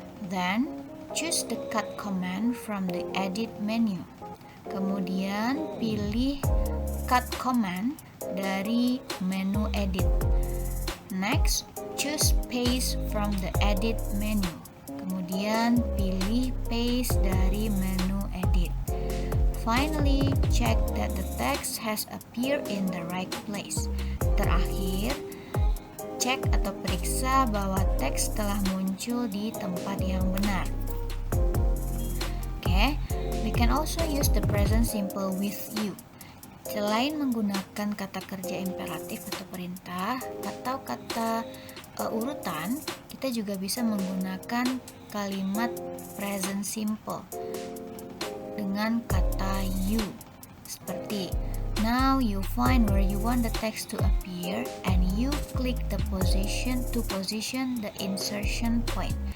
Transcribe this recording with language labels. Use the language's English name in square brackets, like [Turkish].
[English] Then, choose the cut command from the edit menu. [Indonesian] Kemudian pilih cut command dari menu edit. [English] Next, choose paste from the edit menu. [Indonesian] Kemudian pilih paste dari menu edit. [English] Finally, check that the text has appeared in the right place. [Indonesian] Terakhir, cek atau periksa bahwa teks telah muncul di tempat yang benar. [English] Okay, we can also use the present simple with you. [Indonesian] Selain menggunakan kata kerja imperatif atau perintah atau kata urutan, kita juga bisa menggunakan kalimat present simple dengan kata you. [English] Seperti, now you find where you want the text to appear and you click the position to position the insertion point.